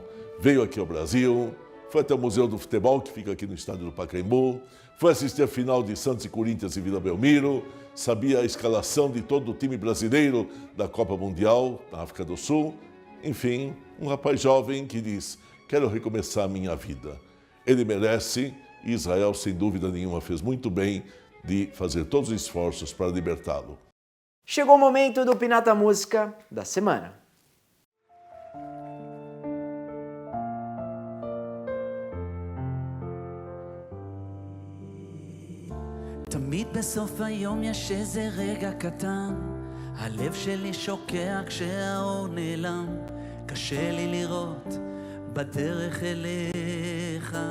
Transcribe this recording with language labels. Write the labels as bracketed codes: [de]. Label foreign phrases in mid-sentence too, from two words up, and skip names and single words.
[pt] Veio aqui ao Brasil, foi até o Museu do Futebol, que fica aqui no estádio do Pacaembu, foi assistir a final de Santos e Corinthians em Vila Belmiro, sabia a escalação de todo o time brasileiro da Copa Mundial na África do Sul. Enfim, um rapaz jovem que diz, quero recomeçar a minha vida. Ele merece e Israel, sem dúvida nenhuma, fez muito bem de fazer todos os esforços para libertá-lo. Chegou o momento do Pinata Música da semana. [he] תמיד בסוף היום יש איזה רגע קטן, הלב שלי שוקע כשהאור נעלם, קשה לי לראות בדרך אליך.